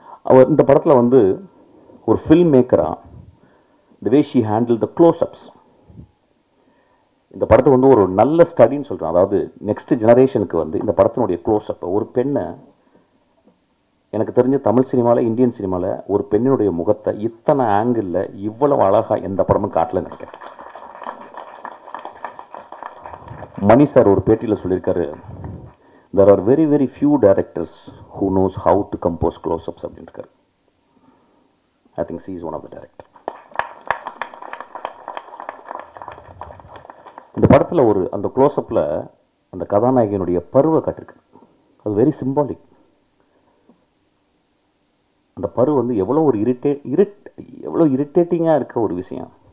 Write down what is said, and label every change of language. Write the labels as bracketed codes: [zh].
[ta] அவர் இந்த படத்தில் வந்து ஒரு film மேக்கராக [en] the way she handled the close-ups, [ta] இந்த படத்தை வந்து ஒரு நல்ல ஸ்டடின்னு சொல்கிறேன். அதாவது நெக்ஸ்ட் ஜெனரேஷனுக்கு வந்து இந்த படத்தினுடைய க்ளோஸ்அப், ஒரு பெண்ணை எனக்கு தெரிஞ்ச தமிழ் சினிமாவில் இந்தியன் சினிமாவில் ஒரு பெண்ணினுடைய முகத்தை இத்தனை ஆங்கிளில் இவ்வளவு அழகாக எந்த படமும் காட்டல நினைக்கிறேன். மணி சார் ஒரு பேட்டியில் சொல்லியிருக்காரு, [en] there are very very few directors who knows how to compose close-ups [ta] அப்படின்னு இருக்காரு. [en] I think she is one of the director. [ta] இந்த படத்தில் ஒரு அந்த க்ளோஸ்அப்பில் அந்த கதாநாயகனுடைய பருவை காட்டிருக்கு. அது வெரி சிம்பாலிக். அந்த பரு வந்து எவ்வளோ ஒரு எவ்வளோ இரிட்டேட்டிங்காக இருக்க ஒரு விஷயம்.